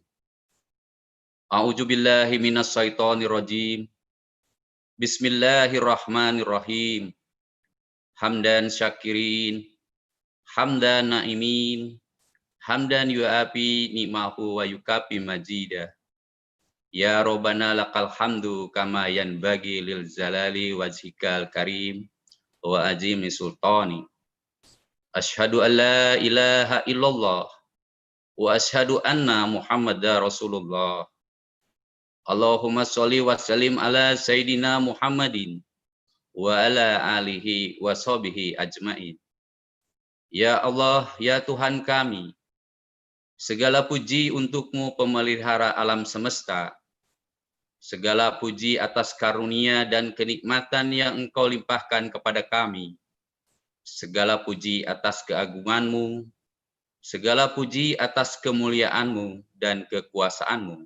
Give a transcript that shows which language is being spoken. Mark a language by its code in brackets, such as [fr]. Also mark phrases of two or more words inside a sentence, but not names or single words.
[ar] أعوذ بالله من الشيطان الرجيم. بسم الله الرحمن الرحيم. حمدا شاكرين حمدا ناعمين حمدا يوافي نعمه ويكافئ مزيده. يا ربنا لك الحمد كما ينبغي لجلال وجهك الكريم وعظيم سلطانك. أشهد أن لا إله إلا الله وأشهد أن محمدا رسول الله. اللهم صل وسلم على سيدنا محمد وعلى آله وصحبه أجمعين. [id] Ya Allah, ya Tuhan kami, segala puji untukmu pemelihara alam semesta. Segala puji atas karunia dan kenikmatan yang Engkau limpahkan kepada kami. Segala puji atas keagunganmu, segala puji atas kemuliaanmu dan kekuasaanmu.